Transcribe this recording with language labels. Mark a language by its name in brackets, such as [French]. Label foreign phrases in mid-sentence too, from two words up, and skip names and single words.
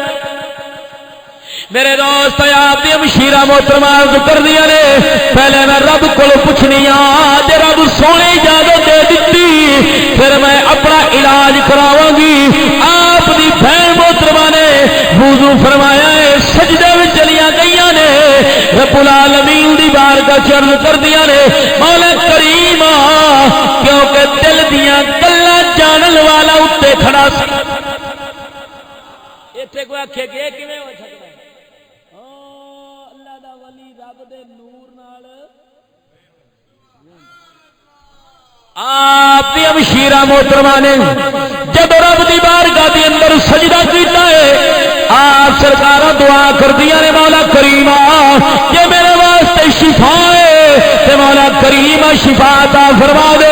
[Punjabi] میرے دوست آپ دی ہمشیرہ محترمہ عرض کر دیا نے پہلے میں رب کو پوچھنی ہاں، جے رب سونے اجازت دے دیتی پھر میں اپنا علاج کراواں گی۔ آپ دی بہن محترمہ نے وضو فرمایا ہے، سجدے میں چلیاں گئیاں نے، رب العالمین دی بارگاہ چرن کر دیا نے مولا کریم کیونکہ دل دیاں گلاں جانن والا اتے کھڑا سی۔ ایتھے کوئی آکھے کہ کیویں ہو سکدا ہے؟ اللہ دا ولی رب دے نور نال آپ دی ہمشیرہ محترمہ نے جب رب دی بارگاہ دے اندر سجدہ کیتا ہے، آپ سرکاراں دعا کردیاں نے مولا کریم یہ میرے واسطے شفا ہے تے مولا کریم شفا عطا فرما دے۔